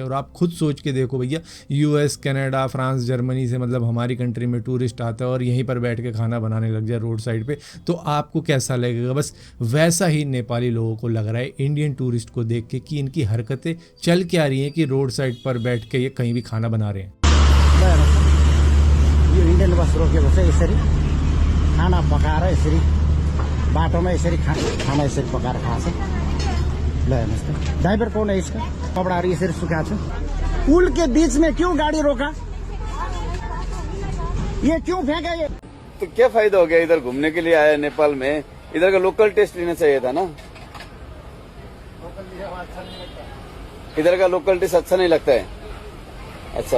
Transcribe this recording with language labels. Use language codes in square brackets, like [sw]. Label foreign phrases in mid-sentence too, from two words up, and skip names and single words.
[hi] और आप खुद सोच के देखो भैया, यूएस, कनाडा, फ्रांस, जर्मनी से मतलब हमारी कंट्री में टूरिस्ट आता है और यहीं पर बैठ के खाना बनाने लग जाए [en] road side [hi] पे, तो आपको कैसा लगेगा। बस वैसा ही नेपाली लोगों को लग रहा है [en] Indian tourist [hi] को देख के कि इनकी हरकतें चल क्या रही हैं कि [en] road side [hi] पर बैठ के ये कहीं भी खाना बना रहे हैं। [ne] यो [en] Indian bus [ne] रोकेको छ, यसरी खाना पकाएर यसरी बाटोमा यसरी खाना यसरी पकाएर खान्छ। ल हेर्नुहोस् त, ड्राइभर [hi] कौन है इसका, [ne] कपडाहरू यसरी सुकाएको छ। [hi] पुल के बीच में क्यों गाड़ी रोका, ये क्यों फेंका ये? तो क्या फायदा हो गया, इधर घूमने के लिए आया नेपाल में, इधर का [en] local taste [hi] लेना चाहिए था ना। इधर का [en] local taste [hi] अच्छा नहीं लगता है। अच्छा,